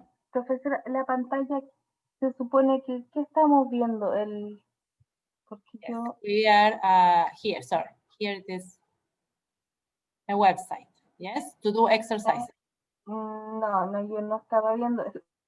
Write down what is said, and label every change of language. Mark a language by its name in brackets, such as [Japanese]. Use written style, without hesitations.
[Spanish] Profesora, la pantalla se supone que, ¿qué estamos viendo? Porque [English] Yes, [Spanish] yo... [English] we are here, sorry. Here it is a website, yes, to do exercises. [Spanish] No, yo no estaba viendo eso.